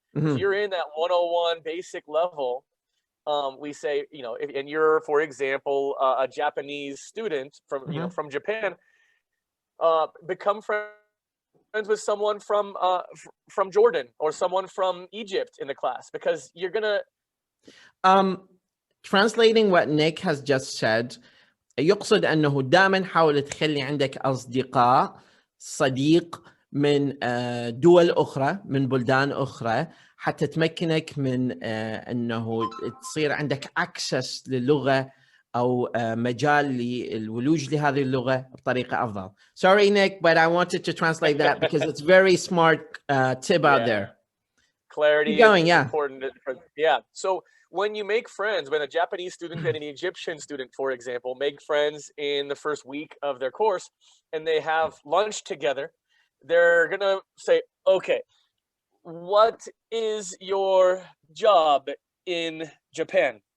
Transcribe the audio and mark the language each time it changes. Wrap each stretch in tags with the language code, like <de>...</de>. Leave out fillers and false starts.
<en>If you're in that 101 basic level, we say, you know, and you're, for example, a Japanese student from, you know, from Japan, become friends with someone from Jordan or someone from Egypt in the class, because you're gonna. Translating what Nick has just said,</en> <ar>يقصد أنه دائما حاول تخلي عندك أصدقاء، صديق من دول أخرى، من بلدان أخرى، حتى تمكنك من أنه تصير عندك access للغة أو مجال للولوج لهذه اللغة بطريقة أفضل.</ar> <en>Sorry, Nick, but I wanted to translate that because it's very smart tip out there. Clarity is important. So when you make friends, when a Japanese student and an Egyptian student, for example, make friends in the first week of their course and they have lunch together, they're going to say, okay, what is your job in Japan?</en>